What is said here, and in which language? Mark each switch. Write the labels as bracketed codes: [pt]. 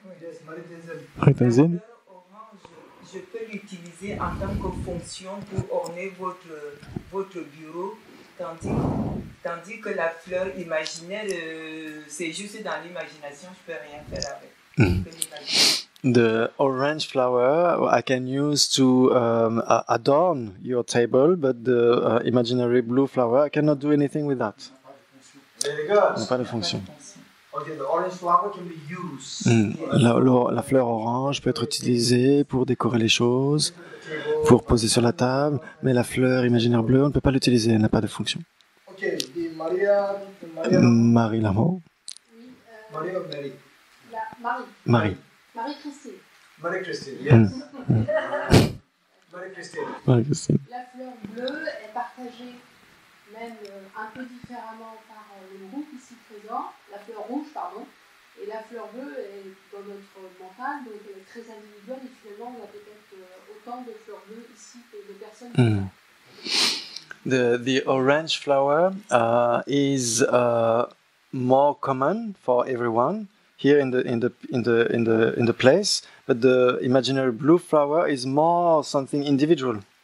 [en] Yes, Marie-Tenzin. Marie-Tenzin. [fr] Je peux l'utiliser en tant que fonction pour orner votre bureau, tandis que la fleur imaginaire, c'est juste dans l'imagination, je peux rien faire avec. Je peux l'imaginer. [en] The orange flower I can use to adorn your table, but the imaginary blue flower I cannot do anything with that. Very good. [fr] N'a pas de fonction. [en] Okay, the orange flower can be used. [fr] La fleur orange peut être utilisée pour décorer les choses, pour poser sur la table, mais la fleur imaginaire bleue, on ne peut pas l'utiliser, elle n'a pas de fonction. [en] Okay, the Maria. Marie Lamour. [fr] Oui, [en] Maria or Mary? Marie. Marie. Marie-Christine. Marie-Christine, yes. Marie-Christine. Marie-Christine. [fr] La fleur bleue est partagée même un peu différemment par le groupe ici présent, la fleur rouge, pardon, et la fleur bleue est dans notre mental, donc elle est très individuelle et finalement on a peut-être autant de fleurs bleues ici que de personnes différentes. [en] The orange flower is more common for everyone here in the place, but the imaginary blue flower is more something individual.